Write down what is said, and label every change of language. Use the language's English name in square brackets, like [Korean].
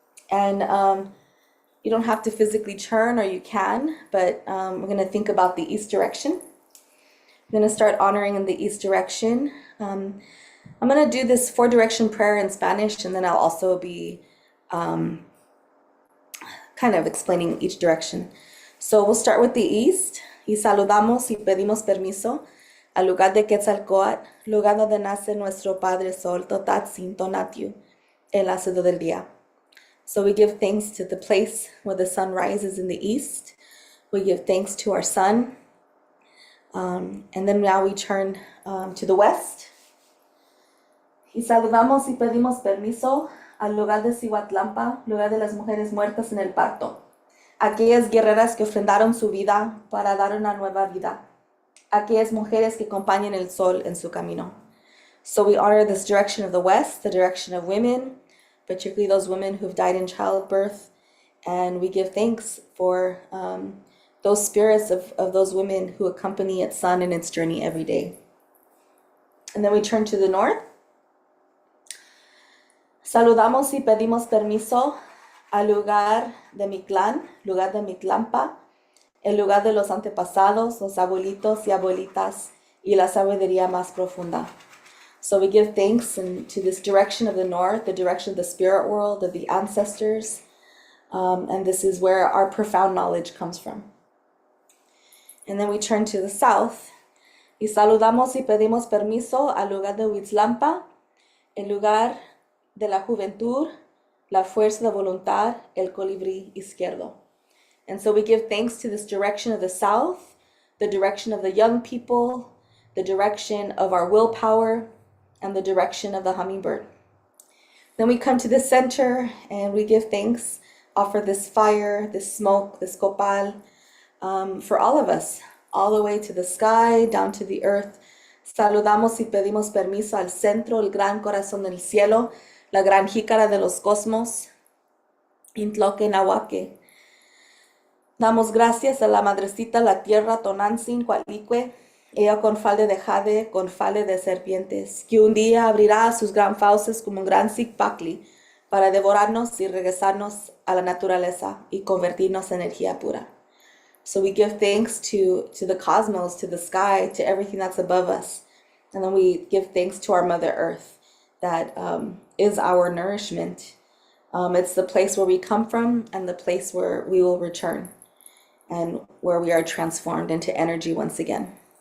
[English] And you don't have to physically turn, or you can, but we're going to think about the east direction. I'm going to start honoring in the east direction. I'm going to do this 4-direction prayer in Spanish, and then I'll also be kind of explaining each direction. So we'll start with the east. [Spanish] Y saludamos y pedimos permiso al lugar de Quetzalcóatl, lugar donde nace nuestro Padre Sol, Totatzin, Tonatiuh, el hacido del día. [English] So we give thanks to the place where the sun rises in the east. We give thanks to our sun. And then now we turn to the west. [Spanish] Y saludamos y pedimos permiso al lugar de Cihuatlampa, lugar de las mujeres muertas en el parto. Aquellas guerreras que ofrendaron su vida para dar una nueva vida. Aquellas mujeres que acompañan el sol en su camino. [English] So we honor this direction of the west, the direction of women, particularly those women who've died in childbirth. And we give thanks for those spirits of those women who accompany its sun in its journey every day. And then we turn to the north. [Spanish] Saludamos y pedimos permiso al lugar de mi clan, lugar de mi clampa, el lugar de los antepasados, los abuelitos y abuelitas, y la sabiduría más profunda. [English] So we give thanks to this direction of the north, the direction of the spirit world, of the ancestors. And this is where our profound knowledge comes from. And then we turn to the south. [Spanish] Y saludamos y pedimos permiso al lugar de Huitzlampa, el lugar de la juventud, la fuerza de voluntad, el colibrí izquierdo. [English] And so we give thanks to this direction of the south, the direction of the young people, the direction of our willpower, and the direction of the hummingbird. Then we come to the center and we give thanks, offer this fire, this smoke, this copal, for all of us, all the way to the sky, down to the earth. [Spanish] Saludamos y pedimos permiso al centro, el gran corazón del cielo, la gran jícara de los cosmos, Intloque Nahuaque. Damos gracias a la madrecita, la tierra, Tonantzin, Cualicue, ella con falde de jade, con falde de serpientes, que un día abrirá sus gran fauces como un gran zigpacli para devorarnos y regresarnos a la naturaleza y convertirnos en energía pura. [English] So we give thanks to the cosmos, to the sky, to everything that's above us. And then we give thanks to our Mother Earth that is our nourishment. It's the place where we come from and the place where we will return and where we are transformed into energy once again.